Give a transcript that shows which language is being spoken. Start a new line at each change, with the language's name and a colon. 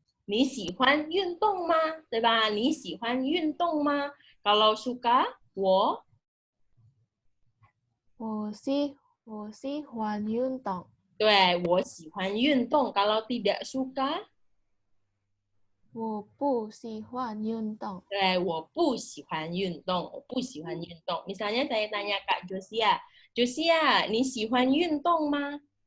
Chinese: 你喜欢运动吗？对吧？你喜欢运动吗？
Indonesian: Kalau suka,
Chinese: 我喜欢运动。对，我喜欢运动.
Indonesian: Kalau tidak suka,
Chinese: 我不喜欢运动。对，我不喜欢运动，我不喜欢运动。
Indonesian: Misalnya saya tanya Kak Josia, Josia,
Chinese: 你喜欢运动吗？